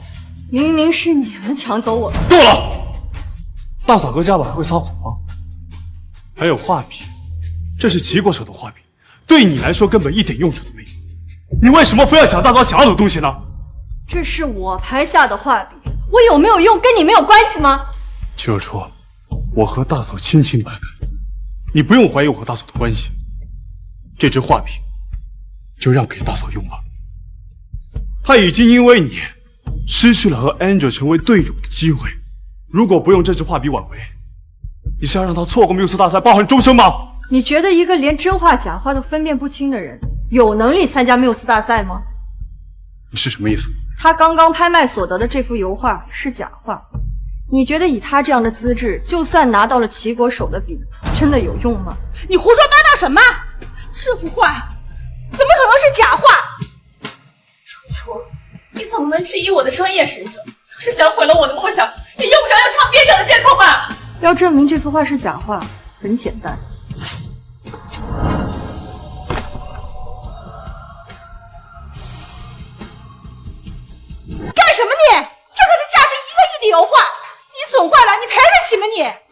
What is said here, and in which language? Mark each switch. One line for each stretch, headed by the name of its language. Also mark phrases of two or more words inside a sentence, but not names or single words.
Chinese: 明明是你们抢走我的。够了！大嫂和家宝还会撒谎吗？还有画笔，这是齐国手的画笔，对你来说根本一点用处都没有。你為什麼非要搶大嫂想要的東西呢？這是我拍下的畫筆，我有沒有用跟你沒有關係嗎？齐若初，我和大嫂清清白白，你不用懷疑我和大嫂的關係。這支畫筆就讓給大嫂用吧。她已經因為你失去了和 Angel 成為隊友的機會。如果不用這支畫筆挽回，你是要讓她錯過繆斯大賽，抱憾終生嗎？你覺得一個連真畫假畫都分辨不清的人，有能力參加繆斯大賽嗎？你是什麼意思？他剛剛拍賣所得的這幅油畫是假畫，你覺得以他這樣的資質，就算拿到了齊國手的筆，真的有用嗎？你胡說八道什麼？這幅畫怎麼可能是假畫？楚楚，你怎麼能質疑我的專業水準？要是想毀了我的夢想，也用不着用唱蹩腳的借口吧？要證明這幅畫是假畫，很簡單。幹什麼你？這可是價值1個億的油畫，你損壞了，你賠得起嗎你？